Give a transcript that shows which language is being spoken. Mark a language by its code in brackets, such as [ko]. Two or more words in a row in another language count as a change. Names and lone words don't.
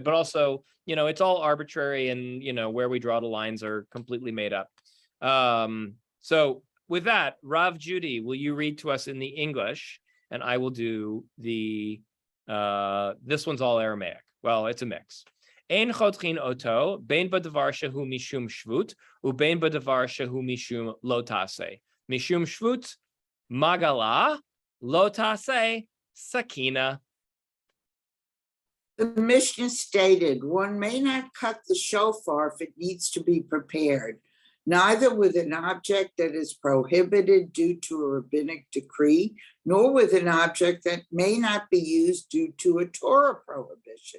[en] But also, it's all arbitrary, and where we draw the lines are completely made up. So with that, Rav Judy, will you read to us in the English, and I will do the. This one's all Aramaic. Well, it's a mix. [he] אין חותכין אותו, בין בדבר שהוא משום שבות, ובין בדבר שהוא משום לא תעשה. משום שבות, מגלה, לא תעשה, sakina. [en] The Mishnah stated, one may not cut the shofar if it needs to be prepared, neither with an object that is prohibited due to a rabbinic decree, nor with an object that may not be used due to a Torah prohibition.